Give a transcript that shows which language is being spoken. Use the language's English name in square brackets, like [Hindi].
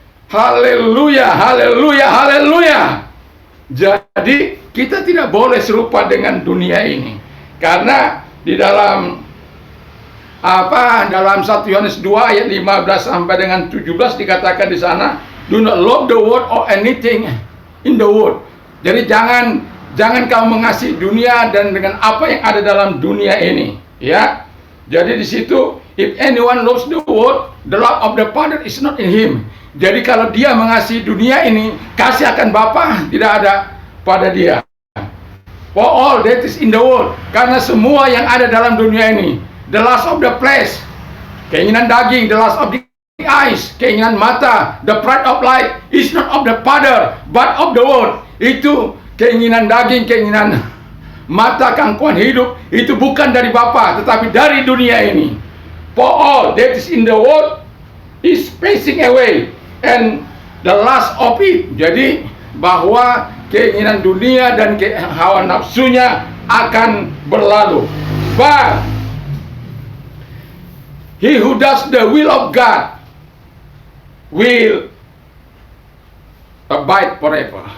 [Indonesian] Haleluya, haleluya, haleluya. Jadi kita tidak boleh serupa dengan dunia ini, karena di dalam dalam 1 Yohanes 2 ayat 15 sampai dengan 17 dikatakan di sana, [English] do not love the world [Indonesian] or anything in the world. Jadi jangan kamu mengasihi dunia dan dengan apa yang ada dalam dunia ini, ya. Jadi di situ, [English] if anyone loves the world, the love of the Father is not in him. [Indonesian] Jadi kalau dia mengasihi dunia ini, kasih akan Bapa tidak ada pada dia. [English] For all that is in the world, [Indonesian] karena semua yang ada dalam dunia ini, [English] the lust of the flesh, [Indonesian] keinginan daging, [English] the lust of the eyes, [Indonesian] keinginan mata, [English] the pride of life is not of the Father, but of the world. [Indonesian] Itu keinginan daging, keinginan mata, keangkuhan hidup, itu bukan dari Bapa, tetapi dari dunia ini. [English] For all that is in the world is passing away, and the lust of it. [Indonesian] Jadi bahwa keinginan dunia dan hawa nafsunya akan berlalu. [English] But he who does the will of God will abide forever.